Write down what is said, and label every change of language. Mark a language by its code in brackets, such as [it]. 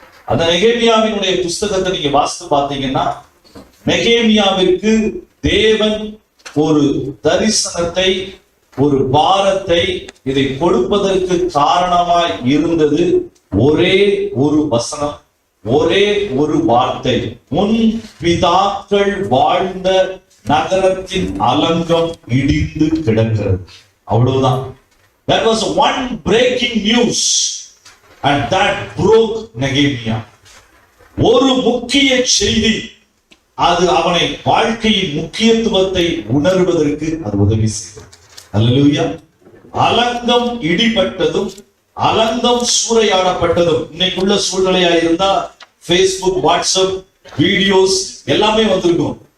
[ta] அந்த நெகேமியாவினுடைய புஸ்தகத்தை நீங்க வாசித்து பார்த்தீங்கன்னா, நெகேமியாவிற்கு தேவன் ஒரு தரிசனத்தை, ஒரு பாரத்தை இதை கொடுப்பதற்கு காரணமாய் இருந்தது ஒரே ஒரு வசனம், ஒரே ஒரு வார்த்தை. உன் பிதாக்கள் வாழ்ந்த நகரத்தின் அலங்கம் இடிந்து கிடக்கிறது. அவ்வளவுதான். [en] That was one breaking news and that broke Nehemiah. [ta] ஒரு முக்கிய செய்தி, அது அவனை வாழ்க்கையின் முக்கியத்துவத்தை உணர்வதற்கு அது உதவி செய்தது. அல்லேலூயா. அலங்கம் இடிபட்டதும் அலங்கம் சூறையாடப்பட்டதும். இன்னைக்குள்ள சூழ்நிலையா இருந்தா Facebook, WhatsApp, வீடியோஸ் எல்லாமே வந்திருக்கும்.